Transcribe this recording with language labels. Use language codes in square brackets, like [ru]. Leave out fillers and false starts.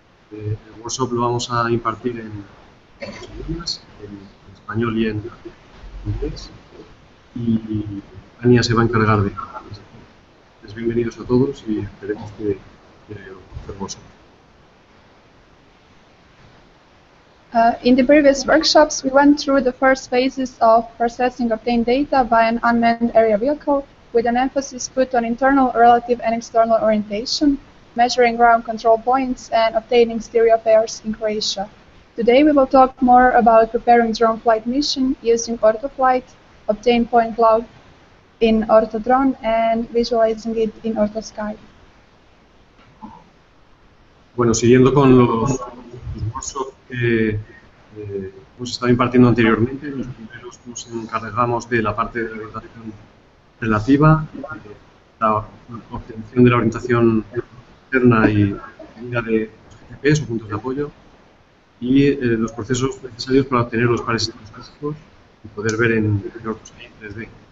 [es] El workshop lo vamos a impartir en 2 idiomas, en español y en inglés, y Ania se va a encargar de pues bienvenidos a todos y esperemos que el workshop. [en] In the previous workshops, we went through the first phases of processing obtained data by an unmanned aerial vehicle, with an emphasis put on internal, relative, and external orientation, measuring ground control points, and obtaining stereo pairs in Croatia. Today we will talk more about preparing drone flight mission using OrthoFlight, obtain point cloud in OrthoDrone, and visualizing it in OrthoSky. [es] Bueno, siguiendo con los workshops que hemos estado impartiendo anteriormente. Los primeros nos encargamos de la parte de la orientación relativa, la obtención de la orientación externa y medida de GCPs o puntos de apoyo, y los procesos necesarios para obtener los pares estadísticos y poder ver en ortoscopia 3D.